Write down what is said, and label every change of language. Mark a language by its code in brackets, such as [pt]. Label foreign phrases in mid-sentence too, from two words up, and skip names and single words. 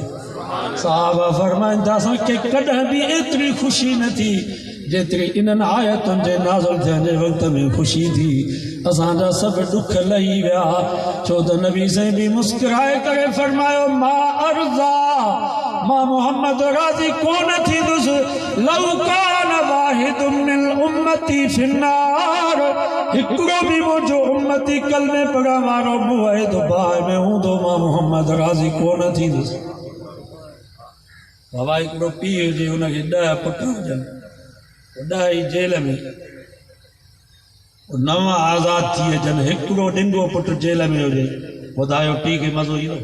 [sd] साहबा फरमाइनि था असांखे कॾहिं बि एतिरी ख़ुशी न थी जेतिरी इन्हनि आयतुनि जे नाज़िल थियण जे वक़्त में ख़ुशी थी। असांजा सभु ॾुख लही विया, छो त नबी साईं बि मुस्कुराए करे फरमायो, मां अर्ज़ा, मां मोहम्मद राज़ी कोन थींदुसि, [ar] لو كان واحد من أمتي في النار. [sd] हिकिड़ो बि मुंहिंजो उम्मती कलमे पढ़ण वारो मुवहिद बाहि में हूंदो, मां मोहम्मद राज़ी कोन थींदुसि। बाबा हिकिड़ो पीउ हुजे, हुनखे 10 पुट हुजनि, 10 ई जेल में, 9 आज़ाद थी अचनि, हिकिड़ो ॾिंगो पुट जेल में हुजे, ॿुधायो पीउ खे मज़ो ईंदो?